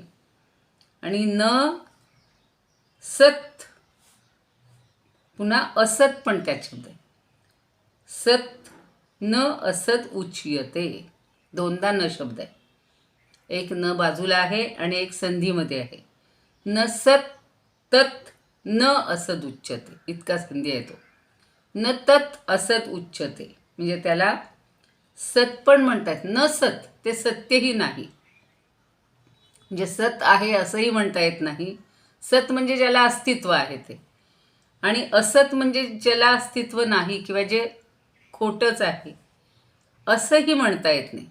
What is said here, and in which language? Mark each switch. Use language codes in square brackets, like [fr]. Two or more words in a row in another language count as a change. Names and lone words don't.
[mr] आणि [sa] न सत, [mr] पुन्हा असत पण त्या शब्द आहे. [sa] सत न असत उच्यते. [mr] दोनदा न शब्द आहे. एक न बाजूला आहे आणि एक संधीमध्ये आहे. [sa] न सत तत् न असद उच्यते, [mr] इतका संधी आहे तो. [sa] न तत् असत उच्यते [mr] म्हणजे त्याला सत पण म्हणतात, [sa] न सत [mr] ते सत्यही नाही. म्हणजे सत आहे असंही म्हणता येत नाही. सत म्हणजे ज्याला अस्तित्व आहे ते, आणि असत म्हणजे ज्याला अस्तित्व नाही किंवा जे खोटंच आहे असंही म्हणता येत नाही.